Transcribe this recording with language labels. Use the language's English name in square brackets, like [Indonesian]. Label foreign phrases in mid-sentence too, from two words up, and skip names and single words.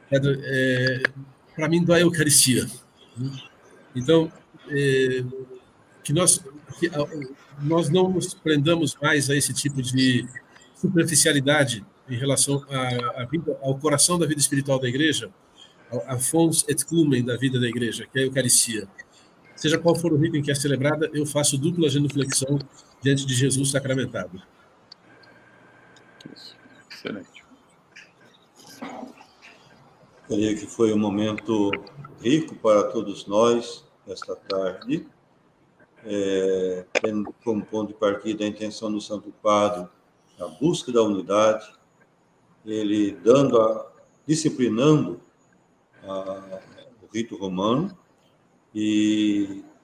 [Portuguese] Para mim, dói a Eucaristia. Então, que nós não nos prendamos mais a esse tipo de superficialidade em relação à vida, ao coração da vida espiritual da igreja, a [Latin] fons et lumen [Portuguese] da vida da igreja, que é a Eucaristia. Seja qual for o rito em que é celebrada, eu faço dupla genuflexão diante de Jesus sacramentado. Excelente. Creio que foi um momento rico para todos nós esta tarde, tendo como ponto de partida a intenção do Santo Padre, a busca da unidade, ele disciplinando o rito romano e